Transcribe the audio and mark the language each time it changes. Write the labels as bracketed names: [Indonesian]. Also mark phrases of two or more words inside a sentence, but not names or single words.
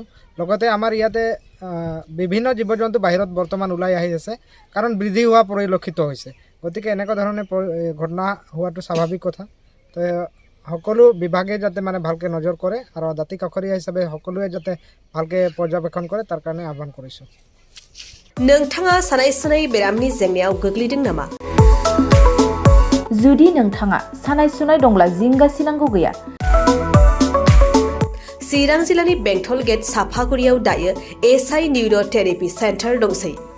[Assamese] লগতে আমাৰ ইয়াতে বিভিন্ন জীৱ জন্তু বাহিৰত বৰ্তমান ওলাই আহি আছে কাৰণ বৃদ্ধি হোৱা পৰিলক্ষিত হৈছে। গতিকে এনেকুৱা ধৰণে ঘটনা হোৱাটো স্বাভাৱিক কথা। তো সকলো বিভাগে যাতে ভালকৈ নজৰ কৰে আৰু দাঁতি কাষৰীয়া হিচাপে সকলোৱে যাতে ভালকৈ পৰ্যবেক্ষণ কৰে তাৰ কাৰণে আহ্বান কৰিছোঁ। [Bodo] नोंथाङा सानाय सुनाय बेरामनि जेंनायाव गोग्लैदों नामा? जुदि नोंथाङा सानाय सुनाय दंब्ला जिंगासिनांगौ गैया। चिरां जिल्लानि बेंटल गेट साफागुरियाव दायो एसआइ निउर' थेरापि सेन्टार दंसै।